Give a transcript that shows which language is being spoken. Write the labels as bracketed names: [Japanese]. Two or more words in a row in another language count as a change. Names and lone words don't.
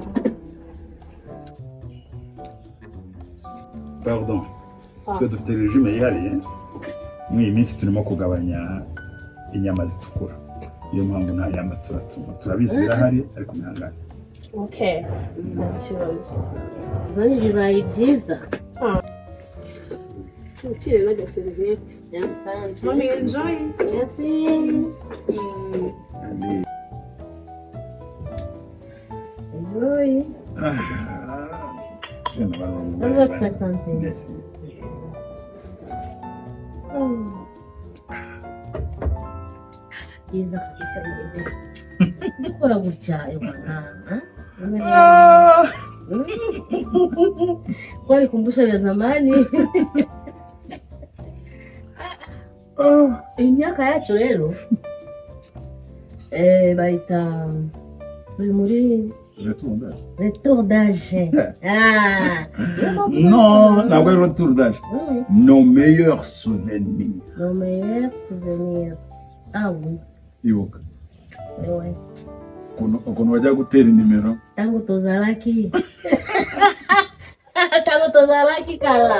[Kinyarwanda] Twe dufite regime yihariye muri iyi minsi turimo kugabanya inyama zitukura iyo mpamvu nta nyama turabizi birahari ariko mwihangane okay nta kibazo zone ibirayi byiza Ukiri n'agaseriviyete. [Swahili] Asante. [English] Mommy, enjoy. [French] Merci. Oui. Votre santé. Merci. [Kinyarwanda] Byiza kabisa ibintu. Ndikora gutya bwana. [Swahili] Kwani kumbusha vya zamani. [Kinyarwanda] Imyaka yacu rero baita turi muri [French] retour d'âge. Non, [Kinyarwanda] ntabwo ari [French] retour d'âge. Nos meilleurs souvenirs. Nos meilleurs souvenirs. Ah oui. [Kinyarwanda] Ibuka. [French] Ouais. [Kinyarwanda] Ukuntu wajya gutera inimero. [Lingala] Tangu tozalaki. Tangu tozalaki kala.